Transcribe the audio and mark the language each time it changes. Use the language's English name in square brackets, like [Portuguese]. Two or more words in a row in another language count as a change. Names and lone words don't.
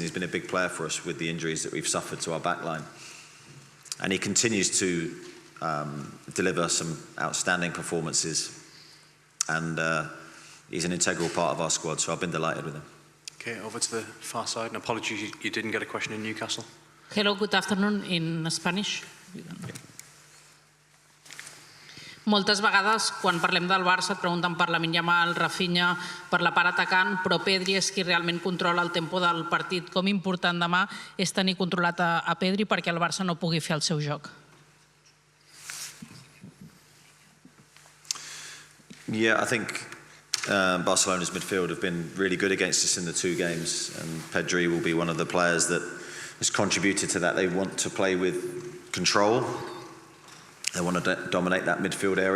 [English] He's been a big player for us with the injuries that we've suffered to our back line. And he continues to deliver some outstanding performances. And he's an integral part of our squad, so I've been delighted with him. Okay, over to the far side. And apologies, you didn't get a question in Newcastle. Hello, good afternoon in Spanish. [Catalan] Moltes vegades, quan parlem del Barça, et pregunten per Lamine Yamal, Rafinha, per la part atacant, però Pedri és qui realment controla el tempo del partit. Com important demà és tenir controlat a Pedri perquè el Barça no pugui fer el seu joc? [English] Yeah, I think Barcelona's midfield have been really good against us in the 2 games, and Pedri will be one of the players that has contributed to that. They want to play with control. They want to dominate that midfield area.